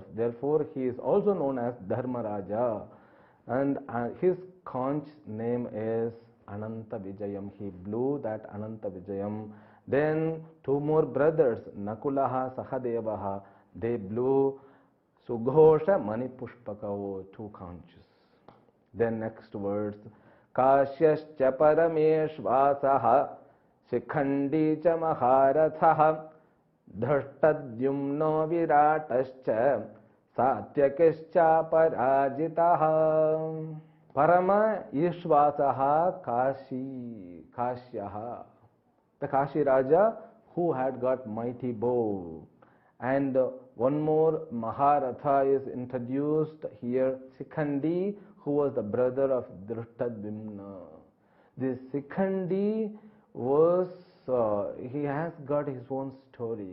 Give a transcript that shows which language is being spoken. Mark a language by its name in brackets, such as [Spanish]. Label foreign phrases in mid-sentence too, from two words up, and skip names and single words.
[English] Therefore, he is also known as Dharmaraja. And his conch name is Ananta Vijayam. He blew that Ananta Vijayam. Then two more brothers, Nakulaha, Sahadevaha, they blew Sughosha Manipushpakavo, two conches. Then next words, [Sanskrit] Kashyascha Parameshvasaha, Shikhandi cha Maharathaha, Dhrashtadyumno Viratascha, Satyakischa Parajitaha. Parama Ishvasaha Kashyaha. [English] The Kashi Raja who had got mighty bow. And one more Maharatha is introduced here, Sikhandi, who was the brother of Dhrishtadyumna. This Sikhandi was, he has got his own story.